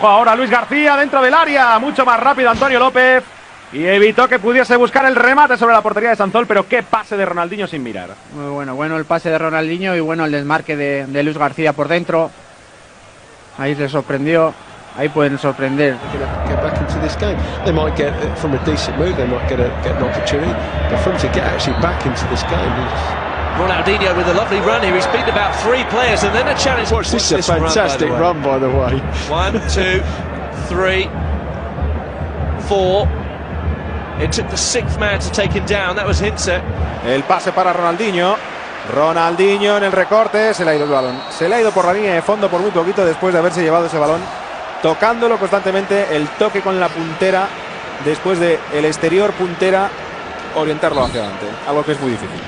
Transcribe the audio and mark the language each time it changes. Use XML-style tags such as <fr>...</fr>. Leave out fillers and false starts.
<es>Ojo ahora Luis García dentro del área, mucho más rápido Antonio López y evitó que pudiese buscar el remate sobre la portería de Sanzol, pero qué pase de Ronaldinho sin mirar. Muy bueno el pase de Ronaldinho y bueno el desmarque de Luis García por dentro. Ahí le sorprendió. Ahí pueden sorprender.</es> <en>Get back into this game. They might get from a decent move. They might get an opportunity, but from to get actually back into this game. Ronaldinho with a lovely run here. He's beaten about 3 players and then a challenge. Watch this is a fantastic run, by the way. 1, 2, 3, 4. It took the 6th man to take him down. That was Hintze.</en> <es>El pase para Ronaldinho. Ronaldinho en el recorte. Se le ha ido el balón. Se le ha ido por la línea de fondo por muy poquito después de haberse llevado ese balón. Tocándolo constantemente, el toque con la puntera, después de el exterior puntera, orientarlo hacia adelante, algo que es muy difícil.</es>